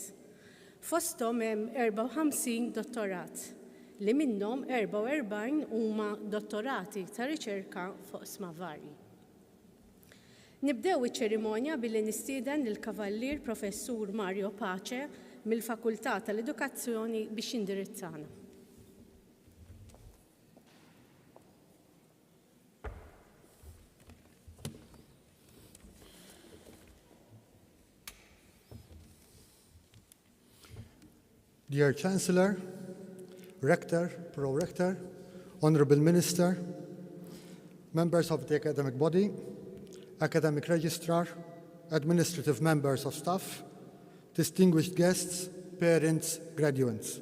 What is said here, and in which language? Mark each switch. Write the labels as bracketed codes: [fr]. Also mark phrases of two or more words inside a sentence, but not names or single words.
[mt] Fosthom hemm 54 dottorat, li minnhom 44 huma dottorati ta' riċerka fuq sma varji. Nibdew iċ-ċerimonja billi nistieden lill-Kavallier Professur Mario Pace mill-Fakultà tal-Edukazzjoni biex jindirizzana. [en] Dear Chancellor, Rector, Pro-Rector, Honorable Minister, members of the academic body, academic registrar, administrative members of staff, distinguished guests, parents, graduates.